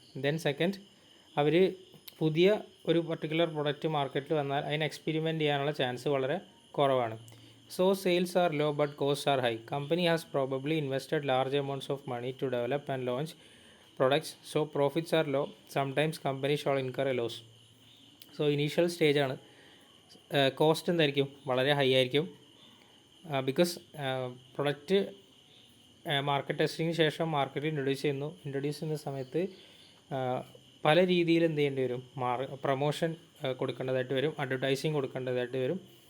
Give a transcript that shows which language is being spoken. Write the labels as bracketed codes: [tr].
[ml] Then second, അവർ പുതിയ ഒരു particular product മാർക്കറ്റിൽ വന്നാൽ അതിന് എക്സ്പെരിമെൻറ്റ് ചെയ്യാനുള്ള ചാൻസ് വളരെ കുറവാണ്. [en] So sales are low but cost are high. Company has probably invested large amounts of money to develop and launch products, so profits are low. Sometimes companies shall incur a loss. [ml] So initial സ്റ്റേജാണ്. Cost എന്തായിരിക്കും, വളരെ high ആയിരിക്കും. Because product market ടെസ്റ്റിങ്ങിന് ശേഷം മാർക്കറ്റിൽ introduce ചെയ്യുന്ന സമയത്ത് പല രീതിയിൽ എന്ത് ചെയ്യേണ്ടി വരും, പ്രൊമോഷൻ കൊടുക്കേണ്ടതായിട്ട് വരും, അഡ്വർടൈസിങ് കൊടുക്കേണ്ടതായിട്ട് വരും.